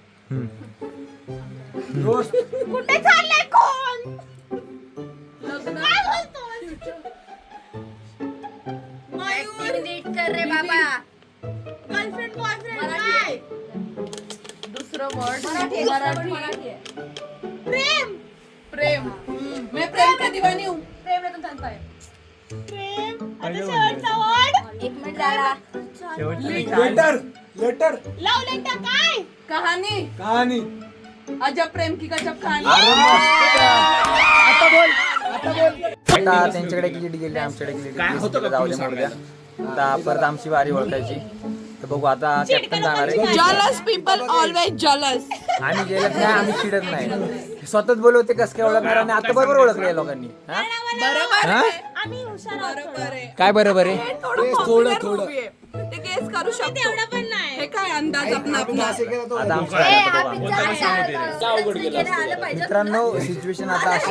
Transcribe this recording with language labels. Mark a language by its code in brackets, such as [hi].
[mr] कुठे चाललंय कोण काय बोलतोय नीट कर रे बाबा. गर्लफ्रेंड बॉयफ्रेंड काय दुसरं वर्ड मराठी [hi] प्रेम प्रेम मैं प्रेम का दीवानी हूँ. प्रेम रतन तनपा है. [mr] प्रेम आता शेवटचा वर्ड 1 मिनिट झाला. लेटर लेटर लव लेटर काय कहाणी कहाणी [hi] अजब प्रेम की गजब कहाणी. [mr] आता त्यांच्याकडे एक लीड गेली आमच्याकडे लीड जाऊ दे मोडूया. आता परत आमची बारी ओळखायची तर बघू आता कॅप्टन जाणार आहे. [en] jealous people always jealous. [mr] आम्ही गेलत नाही आम्ही चिडत नाही स्वतःच बोलवते कसं काय ओळखणार आणि आता बरोबर ओळखले लोकांनी. हा? बरोबर हा? आम्ही हुशार बरोबर आहे. काय बरोबर आहे थोडं थोडं ते केस अंदाज करू शकतो. हे काय अंदाज आपला आपला. आता मित्रांनो सिच्युएशन आता अशी